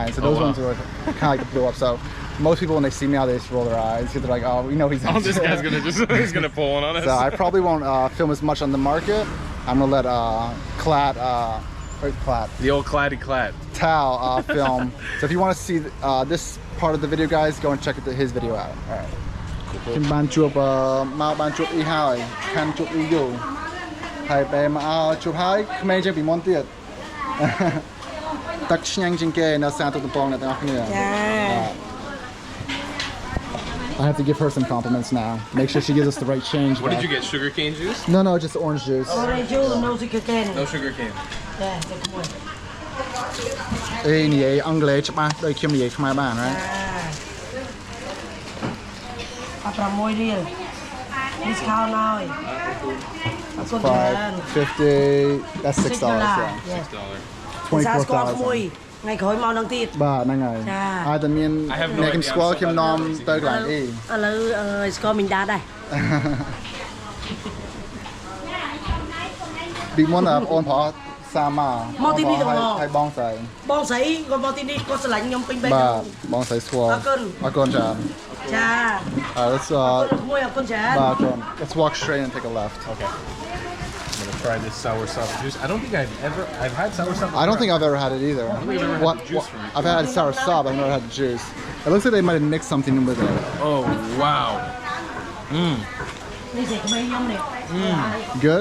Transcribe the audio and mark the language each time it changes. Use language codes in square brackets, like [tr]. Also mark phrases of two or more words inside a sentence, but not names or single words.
[en] So those ones were kind of like blew up. So most people when they see me out, they just roll their eyes because they're like, oh, we know he's. Oh, this guy's gonna he's gonna pull one on us. So I probably won't film as much on the market. I'm gonna let Clatt, the old Clatty Clat. Tao film. So if you want to see this part of the video, guys, go and check his video out. All right. [km] ខ្ញុំបានជួបមកបានជួបអ៊ីហើយខាន់ជួបអ៊ីយូហើយបែរមកជួបហើយក្មេងជាងពីមុនទៀតទឹកឆ្ងាញ់ជាងគេនៅសាទូតំពងអ្នកទាំងអស់គ្នា [en] I have to give her some compliments now. Make sure she gives us the right change. What did you get? Sugar cane juice? No, just orange juice. Orange juice, no sugar cane. No sugar cane. Yeah, that's good. [km] និយាយអង់គ្លេសច្បាស់ដូចខ្ញុំនិយាយខ្មែរបាន right? 6រៀល discount ហើយ [en] That's $5.50. That's $6. Yeah. $24,000. [km] ថ្ងៃក្រោយមកនឹងទៀត បាទហ្នឹងហើយ តែមានអ្នកខ្ញុំស្គាល់ខ្ញុំនាំទៅកន្លែងអី ឥឡូវស្គាល់មិញដាដែរ ពីមុនអូនប្រុសសាមក មកទីនេះទៅ ហើយបងស្រី បងស្រីគាត់មកទីនេះគាត់ស្រឡាញ់ខ្ញុំពេញបេះ បាទបងស្រីស្គាល់ អរគុណ អរគុណចា ចា let's មួយអរគុណច្រើន [en] បាទ let's walk straight and take a left. Okay. I'm gonna try this soursop juice. I don't think I've had soursop. I don't think I've ever had it either. I've had soursop, I've never had the juice. It looks like they might have mixed something in with it. Oh wow. Good?